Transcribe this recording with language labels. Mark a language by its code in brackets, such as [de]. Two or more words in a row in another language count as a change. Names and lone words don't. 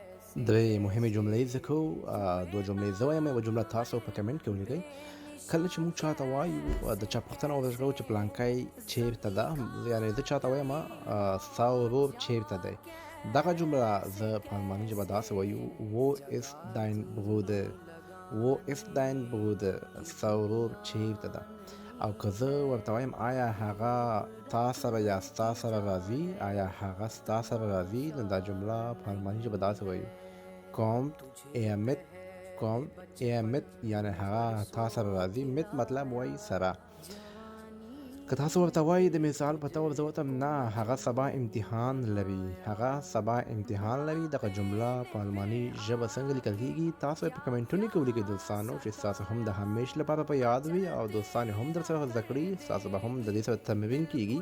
[ps] درې مهمې جملې زده کوو. دوه جملې زه وایم، یوه جمله تاسو په کمنټ کې ولیکئ. کله چې موږ چاته وایو د چا پوښتنه وکړو چې پلانکی چیرته ده، یعنې زه چاته وایم ستا ورور چیرته دی، دغه جمله زه په الماني ژبه داسې وایو: [de] wo ist dein Bruder؟ wo ist dein Bruder؟ [ps] ستا ورور چیرته ده. او که زه ورته وایم آیا هغه تا سره یا ستا سره راځي، آیا هغه ستا سره راځي، نو دا جمله په الماني ژبه داسې وایو: [de] kommt er mit؟ kommt er mit [ps] یعنې هغه تا سره راځي. mit مطلب وایي سره. که تاسو ورته وایي د مثال په طور زه ورته نه هغه سبا امتحان لري، هغه سبا امتحان لري، دغه جمله په الماني ژبه څنګه لیکل کیږي تاسو یې په کمنټونو کې ولیکئ دوستانو، چې ستاسو هم د همیش لپاره په یاد وي او دوستان هم در سره زده کړي، ستاسو به هم د دې سره تمرین کیږي.